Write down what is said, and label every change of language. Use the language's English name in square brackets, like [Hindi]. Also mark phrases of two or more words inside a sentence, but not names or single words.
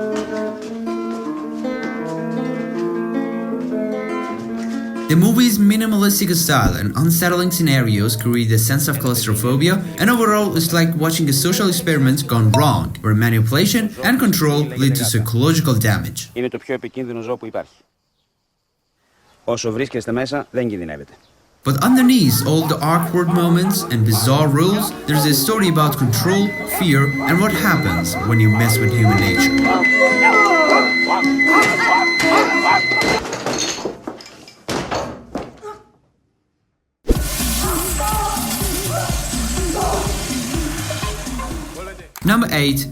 [English] The movie's minimalistic style and unsettling scenarios create a sense of claustrophobia, and overall it's like watching a social experiment gone wrong, where manipulation and control lead to psychological damage. [Greek] Είναι το πιο επικίνδυνο ζώο που υπάρχει. Όσο βρίσκεστε μέσα, δεν κινδυνεύετε. [English] But underneath all the awkward moments and bizarre rules, there's a story about control, fear, and what happens when you mess with human nature. Number 8.